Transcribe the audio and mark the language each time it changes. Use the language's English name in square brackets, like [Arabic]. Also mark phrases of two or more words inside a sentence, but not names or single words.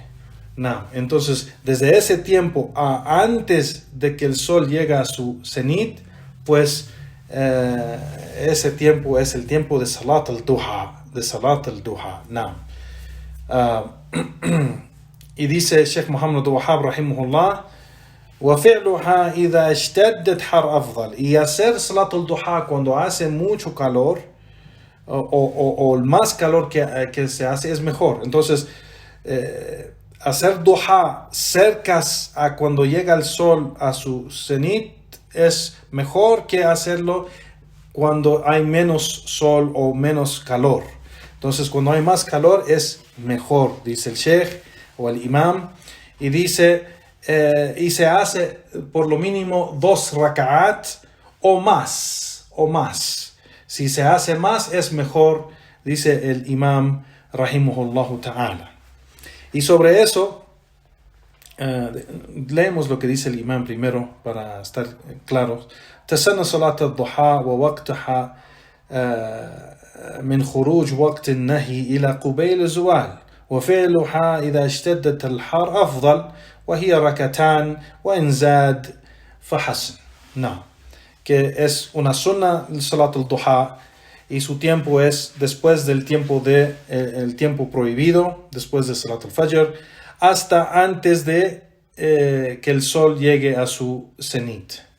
[Spanish] Entonces, desde ese tiempo antes de que el sol llegue a su cenit, pues ese tiempo es el tiempo de [Arabic] صلاة الضحى. [Spanish] Y dice Sheikh Muhammad Wahhab rahimahullah: [Arabic] وَفِعْلُهَا إِذَا اشْتَدَّتْ حَرْ أَفْضَلْ. [Spanish] Y hacer [Arabic] صلاة الضحى [Spanish] cuando hace mucho calor, o el más calor que se hace, es mejor. Entonces, hacer duha cerca a cuando llega el sol a su cenit es mejor que hacerlo cuando hay menos sol o menos calor. Entonces, cuando hay más calor es mejor, dice el sheikh o el imam. Y dice, y se hace por lo mínimo 2 raka'at o más. Si se hace más es mejor, dice el imam [Arabic] رحمه الله تعالى. [Spanish] Y sobre eso, leemos lo que dice el imam primero para estar claros. [Arabic] تسنى صلاة الضحى ووقتها من خروج وقت النهي إلى قبيل الزوال وفعلها إذا اشتدت الحر أفضل وهي ركعتان وإن زاد فحسن. [Spanish] Que es una sunna [Arabic] صلاة الضحى [Spanish] y su tiempo es después del tiempo el tiempo prohibido, después de [Arabic] صلاة الفجر, [Spanish] hasta antes de que el sol llegue a su cenit.